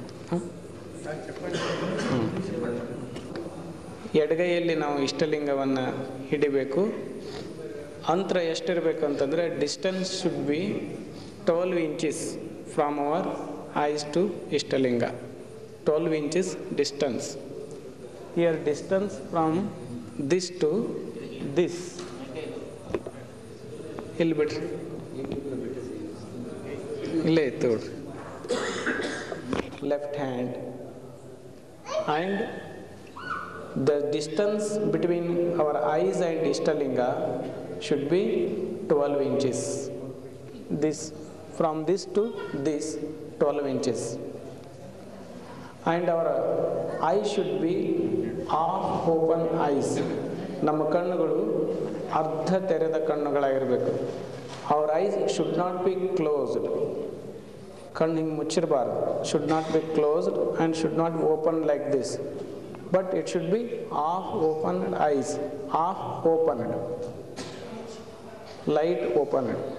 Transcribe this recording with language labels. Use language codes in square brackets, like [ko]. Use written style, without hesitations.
[kn] ಹಾಂ ಎಡಗೈಯಲ್ಲಿ ನಾವು ಇಷ್ಟಲಿಂಗವನ್ನು ಹಿಡಿಬೇಕು. ಅಂತರ ಎಷ್ಟಿರಬೇಕು ಅಂತಂದರೆ [en] Distance should be 12 inches from our eyes to Ishtalinga. 12 inches distance. Here distance from this to this. [kn] ಇಲ್ಲಿ ಬಿಡ್ರಿ, ಇಲ್ಲೇ ಇತ್ತು ನೋಡ್ರಿ. [en] Left hand and the distance between our eyes and Ishtalinga should be 12 inches. This from this to this 12 inches, and our eye should be half open eyes. [kn] ನಮ್ಮ ಕಣ್ಣುಗಳು ಅರ್ಧ ತೆರೆದ ಕಣ್ಣುಗಳಾಗಿರಬೇಕು. [en] our eyes should not be closed. [kn] ಕಣ್ಣು ಹಿಂಗೆ ಮುಚ್ಚಿರಬಾರ್ದು. [en] should not be closed and should not open like this, but it should be half opened eyes, half opened, light opened.